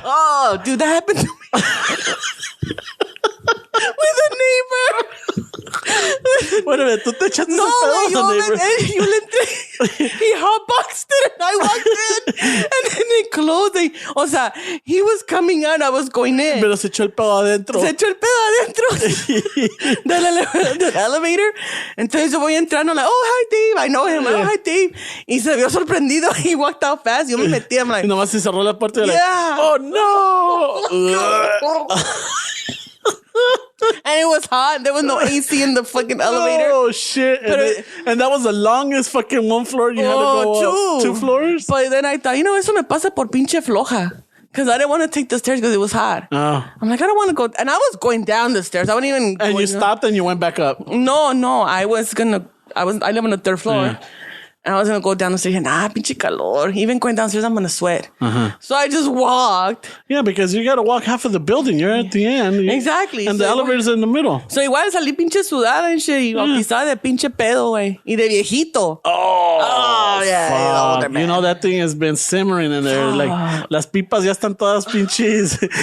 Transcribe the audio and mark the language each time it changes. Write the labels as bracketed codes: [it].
[en] Oh, dude, that happened to me. With a neighbor. [es] Bueno, tú te echaste No, ese pedo güey, a la neighbor. yo le entré. [en] he hotboxed it and I walked in and then it closed. O sea, he was coming out, I was going in. [es] Pero se echó el pedo adentro. Se echó el pedo adentro del elevator. [en] Entonces yo voy entrando, like, oh, hi, Dave. I know him. Oh, hi, Dave. Y se vio sorprendido. He walked out fast. Yo me metí. I'm like, [es] y nomás se cerró la puerta. [en] Yeah. Like, oh, no. And it was hot. There was no AC in the fucking elevator. Oh, shit. And that was the longest fucking one floor you had to go up. 2 floors? [es] But then I thought, eso me pasa por pinche floja. [en] Because I didn't want to take the stairs because it was hot. Oh. I'm like, I don't want to go. And I was going down the stairs. I wasn't even And you stopped and you went back up. No. I live on the 3rd floor. Yeah. And I was going to go down the stairs and, pinche calor. Even going downstairs, I'm going to sweat. Uh-huh. So I just walked. Yeah, because you got to walk half of the building. You're at the end. Exactly. And the elevator's in the middle. [es] So igual salí pinche sudada and shit. Y quizá de pinche pedo, güey. Y de viejito. [en] Oh yeah. Fuck. You know, that thing has been simmering in there. [es] Like, las pipas ya están todas pinches.